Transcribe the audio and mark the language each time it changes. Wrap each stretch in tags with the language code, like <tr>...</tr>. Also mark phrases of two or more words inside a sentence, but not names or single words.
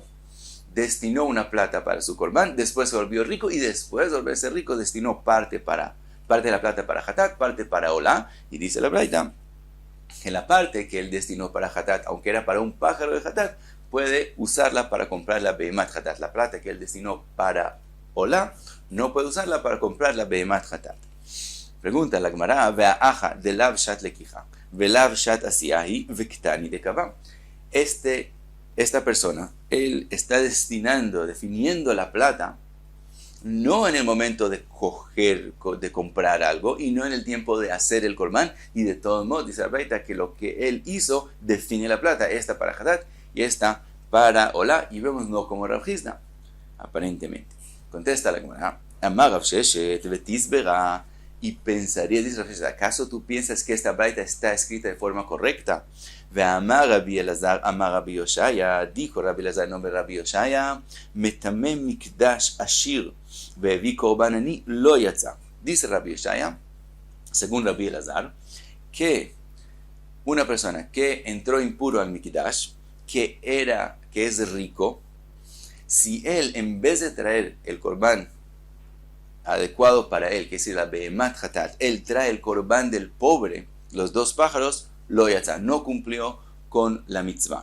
<es>Destinó una plata para su korban, después se volvió rico y después de volverse rico destinó parte de la plata para hatat, parte para olá, y dice la braita que la parte que él destinó para hatat, aunque era para un pájaro de hatat, puede usarla para comprar la</es> <he>בהמת חטאת.</he> <es>La plata que él destinó para olá no puede usarla para comprar la</es> <he>בהמת חטאת.</he> <es>Pregunta la Gemara,</es> <arc>והא דלאו שעת לקיחה ולאו שעת עשייה וקתני דקבע.</arc> <es>Esta persona, él está definiendo la plata, no en el momento de de comprar algo, y no en el tiempo de hacer el korban, y de todos modos, dice la braita, que lo que él hizo define la plata, esta para hatat y esta para olá, y vemos no como Rav Hizda, aparentemente. Contesta la Gemara,</es> <arc>אמר רב ששת ותסברא,</arc> <es>y pensaría, dice Rav Hizda, ¿acaso tú piensas que esta braita está escrita de forma correcta?</es> <he>ואמר רבי אלעזר אמר רבי יאשיה,</he> <es>dijo Rabbi Elazar en nombre de Rabbi Yoshaya,</es> <he>מטמא מקדש עשיר והביא קרבן עני לא יצא.</he> <es>Dice Rabbi Yoshaya, según Rabbi Elazar, que una persona que entró impuro al Mikdash, que es rico, si él en vez de traer el korban adecuado para él, que es la behemat hatat, él trae el korban del pobre, los 2 pájaros,</es> <he>לא יצא,</he> <es>no cumplió con la mitzvah.</es>